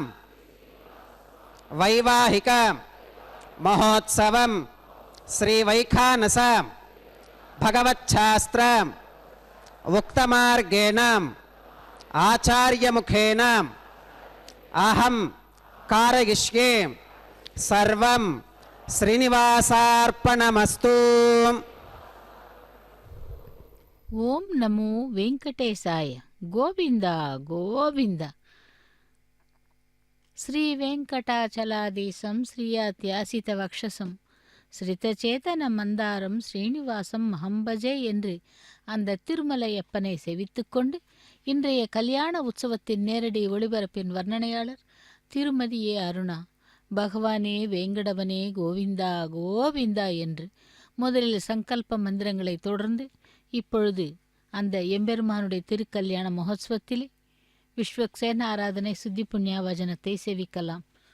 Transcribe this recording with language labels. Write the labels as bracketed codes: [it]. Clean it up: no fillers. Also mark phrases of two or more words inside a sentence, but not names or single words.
[sa] वैवाहिक महोत्सवं श्री वैखानस भगवच्छास्त्र उक्तमार्गेण आचार्यमुखेन अहं कारयिष्ये सर्वं श्रीनिवासार्पणमस्तु. ఓం నమో వెంకటేశాయ. గోవింద గోవింద. శ్రీ వెంకటాచలాదేశం శ్రీయాత్యాసిత వక్షసం ஸ்ரிதச்சேதன மந்தாரம் ஸ்ரீனிவாசம் மகம்பஜே [ta] என்று அந்த திருமலையப்பனை செவித்துக்கொண்டு இன்றைய கல்யாண உற்சவத்தின் நேரடி ஒளிபரப்பின் வர்ணனையாளர் திருமதி ஏ அருணா. பகவானே வேங்கடவனே கோவிந்தா கோவிந்தா என்று முதலில் சங்கல்ப மந்திரங்களை தொடர்ந்து இப்பொழுது அந்த எம்பெருமானுடைய திருக்கல்யாண மகோத்சவத்திலே விஸ்வக்சேன ஆராதனை சுத்தி புண்ணியா வசனத்தை செவிக்கலாம்.